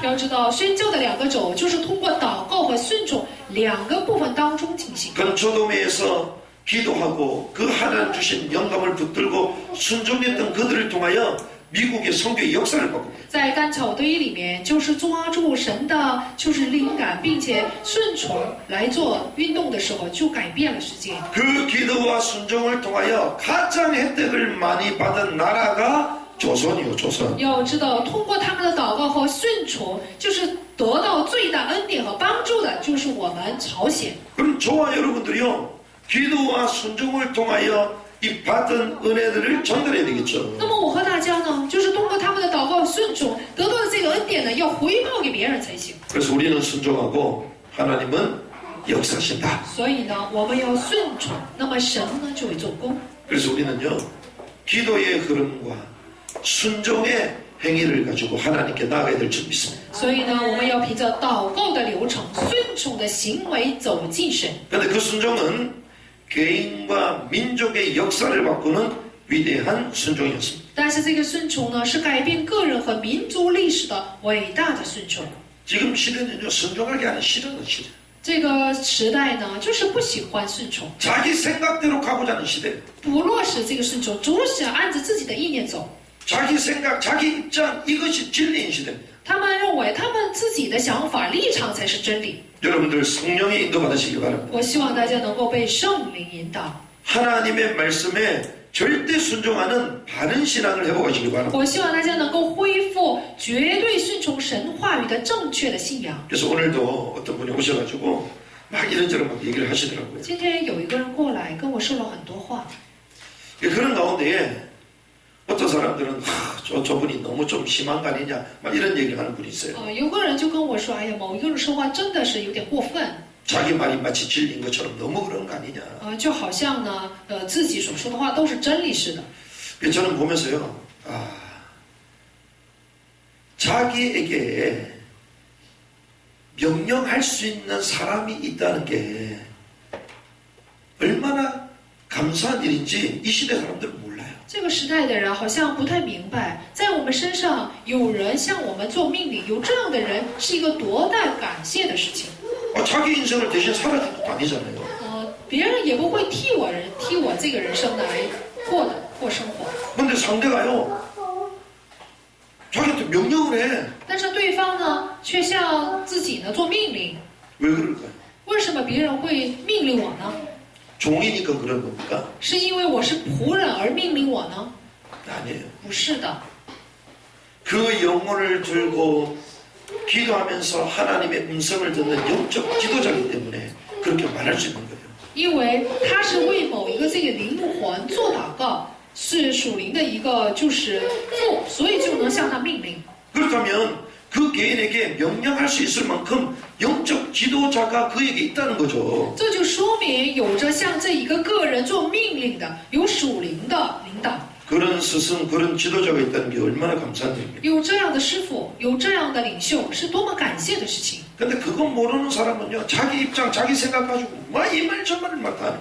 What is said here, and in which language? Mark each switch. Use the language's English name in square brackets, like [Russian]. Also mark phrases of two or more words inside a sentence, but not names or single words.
[Chinese] 要知道，宣教的两个轴就是通过祷告和顺从两个部分当中进行。 [Korean] 그는 소돔에서 기도하고 그 하나님 주신 영감을 붙들고 순종했던 그들을 통하여 미국의 선교의 역사를 바꿉니다. [Chinese] 在干草堆里面，就是抓住神的就是灵感，并且顺从来做运动的时候，就改变了世界。 [Korean] 그 기도와 순종을 통하여 가장 혜택을 많이 받은 나라가 조선이요, 조선. [Chinese] 要知道，通过他们的祷告和顺从，就是得到最大恩典和帮助的，就是我们朝鲜。 [Korean] 그럼 저와 여러분들이요, 기도와 순종을 통하여 이 받은 은혜들을 전달해야 되겠죠. [Chinese] 那么我和大家呢，就是通过他们的祷告顺从得到的这个恩典呢，要回报给别人才行。 [Korean] 그래서 우리는 순종하고 하나님은 역사하신다. [Chinese] 所以呢，我们要顺从，那么神呢就会做工。 [Korean] 그래서 우리는요, 기도의 흐름과 순종의 행위를 가지고 하나님께 나아가야 될 줄 믿습니다. [Chinese] 所以呢，我们要凭着祷告的流程、顺从的行为走进神。 [Korean] 그런데 그 순종은 개인과 민족의 역사를 바꾸는 위대한 순종이었습니다. [Chinese] 但是这个顺从呢，是改变个人和民族历史的伟大的顺从。 [Korean] 지금 시대는요, 순종하기 하는 싫어하는 시대. [Chinese] 这个时代呢，就是不喜欢顺从， [Korean] 자기 생각대로 가고자 하는 시대. [Chinese] 不落实这个顺从，总想按着自己的意念走。 [Korean] 자기 생각, 자기 입장, 이것이 진리인 시대입니다. [Chinese] 他们认为他们自己的想法、立场才是真理。 [Korean] 여러분들 성령의 인도 받으시기 바랍니다. [Chinese] 我希望大家能够被圣灵引导。 [Korean] 하나님의 말씀에 절대 순종하는 바른 신앙을 회복하시기 바랍니다. [Chinese] 我希望大家能够恢复绝对顺从神话语的正确的信仰。 [Korean] 그래서 오늘도 어떤 분이 오셔가지고 막 이런저런 막 얘기를 하시더라고요. [Chinese] 今天有一个人过来跟我说了很多话， [Korean] 그런 가운데에 어떤 사람들은 저분이 너무 좀 심한 거 아니냐 막 이런 얘기를 하는 분이 있어요. [Chinese] 有个人就跟我说：“哎呀，某一个人说话真的是有点过分， [Korean] 자기 말이 마치 진리인 것처럼 너무 그런 거 아니냐. [Chinese] 就好像呢，自己所说的话都是真理似的。” [Korean] 저는 보면서요, 자기에게 명령할 수 있는 사람이 있다는 게 얼마나 감사한 일인지 이 시대 사람들은 몰라요. [Chinese] 这个时代的人好像不太明白，在我们身上有人向我们做命令，有这样的人是一个多大感谢的事情。 [Korean] 자기 인생을 대신 살아야 될 것도 아니잖아요. [Chinese] 别人也不会替我这个人生的来过生活。 [Korean] 근데 상대가요, 자기한테 명령을 해. [Chinese] 但是对方呢，却向自己呢做命令。 [Korean] 왜 그럴까요? [Chinese] 为什么别人会命令我呢？ [Korean] 종이니까 그런 겁니까? [Chinese] 是因为我是仆人而命令我呢？ [Korean] 아니에요. [Chinese] 不是的， [Korean] 그 영혼을 들고 기도하면서 하나님의 음성을 듣는 영적 지도자이기 때문에 그렇게 말할 수 있는 거예요. [Chinese] 因为他是为某一个这个灵魂做祷告，是属灵的一个就是父，所以就能向他命令。 [Korean] 그렇다면 그 개인에게 명령할 수 있을 만큼 영적 지도자가 그에게 있다는 거죠. [Chinese] 这就说明有着向这一个个人做命令的有属灵的领导， [Korean] 그런 스승, 그런 지도자가 있다는 게 얼마나 감사한 일입니까? [Chinese] 有这样的师傅，有这样的领袖，是多么感谢的事情。 [Korean] 근데 그거 모르는 사람은요, 자기 입장, 자기 생각 가지고 막 이 말 저 말을 막 하는.